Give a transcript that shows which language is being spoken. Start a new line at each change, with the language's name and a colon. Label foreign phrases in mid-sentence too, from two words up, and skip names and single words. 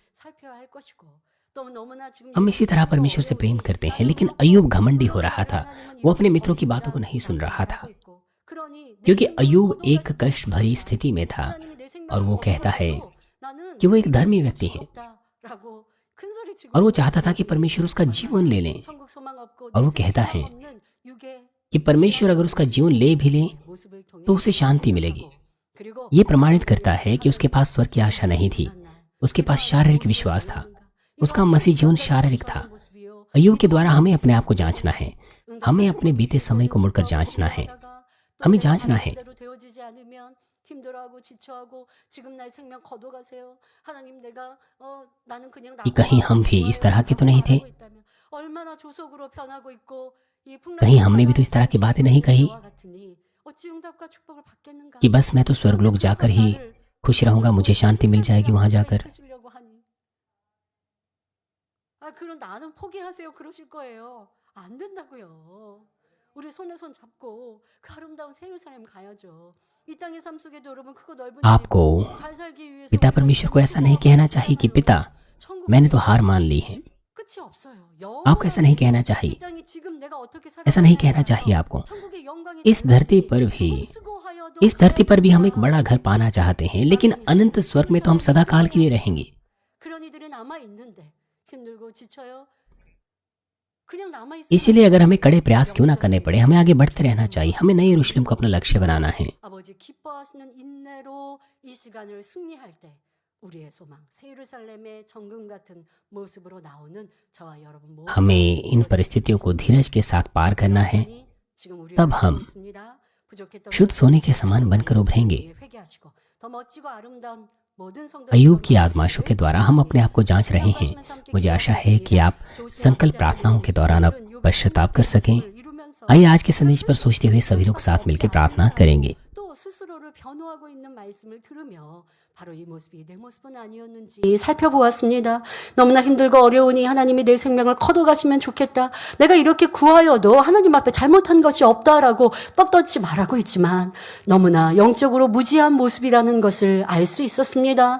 Hindi: हम इसी तरह परमेश्वर से प्रेम करते हैं, लेकिन अय्यूब घमंडी हो रहा था। वो अपने मित्रों की बातों को नहीं सुन रहा था, क्योंकि अय्यूब एक कष्ट भरी स्थिति में था। और वो कहता है कि वो एक धर्मी व्यक्ति है।
Korean: 큰 소리 치고
Hindi: और वो चाहता था कि परमेश्वर उसका जीवन ले लें।
Korean: 천국 소망 없고
Hindi: और वो
Korean: 내생
Hindi: कहता
Korean: 소망
Hindi: है
Korean: 없는 육의
Hindi: कि परमेश्वर अगर उसका जीवन ले भी ले
Korean: 모습을 통해
Hindi: तो उसे शांति मिलेगी।
Korean: 그리고
Hindi: ये प्रमाणित करता है कि उसके पास स्वर्ग की आशा नहीं थी, उसके पास शारीरिक विश्वास था। उसका मसीह जीवन शारीरिक था। अय्यूब के द्वारा हमें अपने आप को जांचना है। हमें अपने बीते समय को मुड़कर जांचना है। हमें जांचना है
Korean: 되어지지 않으면 힘들어하고 지쳐하고 지금 나의 생명 거둬가세요. 하나님 내가 나는 그냥
Hindi: कि कहीं हम भी इस तरह के तो नहीं थे,
Korean: 얼마나 조속으로 변하고 있고 이
Hindi: कहीं हमने भी तो इस तरह की बातें नहीं कही
Korean: 어찌 응답과 축복을 받겠는가?
Hindi: कि बस मैं तो स्वर्गलोक जाकर ही खुश रहूंगा, मुझे शांति मिल जाएगी वहां जाकर।
Korean: 그럼 나는 포기하세요 그러실 거예요. 안 된다고요. 우리 손에 손 잡고 그 아름다운 새 예루살렘 가야죠. 이 땅의 삶 속에도 여러분 크고 넓은
Hindi: आपको
Korean: 잘 살기 위해서
Hindi: पिता परमेश्वर को ऐसा नहीं कहना चाहिए कि पिता मैंने तो हार मान ली है।
Korean: 끝이 없어요.
Hindi: आपको ऐसा नहीं कहना चाहिए,
Korean: 이 땅이 지금 내가 어떻게
Hindi: ऐसा नहीं कहना चाहिए आपको।
Korean: 천국의 영광에
Hindi: इस धरती पर भी इस धरती पर भी हम एक बड़ा घर पाना चाहते हैं, लेकिन अनंत स्वर्ग में तो हम सदा काल के लिए रहेंगे।
Korean: 그런 이들이 남아 있는데 힘들고 지쳐요. 그냥 남아 있어.
Hindi: इसीलिए अगर हमें कड़े प्रयास क्यों ना करने पड़े, हमें आगे बढ़ते रहना चाहिए। हमें नई यरूशलेम को अपना लक्ष्य बनाना है।
Korean: 아버지 기뻐하시는 인내로 이 시간을 승리할 때 우리의 소망 새 예루살렘의 정금 같은 모습으로 나오는 저와 여러분 모두
Hindi: हमें इन परिस्थितियों को धीरज के साथ पार करना है।
Korean: 지금 우리
Hindi: तब हम शुद्ध सोने के समान बनकर उभरेंगे।
Korean: 회개하시고 더 멋지고 아름다운 모든 성도들
Hindi: अय्यूब की आजमाइशों के द्वारा हम अपने आप को जांच रहे हैं। मुझे आशा है कि आप संकल्प प्रार्थनाओं के दौरान अब पश्चाताप कर सकें। आइए आज के संदेश पर सोचते हुए सभी लोग साथ मिलकर प्रार्थना करेंगे।
Korean: 또 스스로를 변호하고 있는 말씀을 들으며 바로 이 모습이 내 모습은 아니었는지 살펴보았습니다. 너무나 힘들고 어려우니 하나님이 내 생명을 거둬가시면 좋겠다. 내가 이렇게 구하여도 하나님 앞에 잘못한 것이 없다라고 떳떳이 말하고 있지만 너무나 영적으로 무지한 모습이라는 것을 알 수 있었습니다.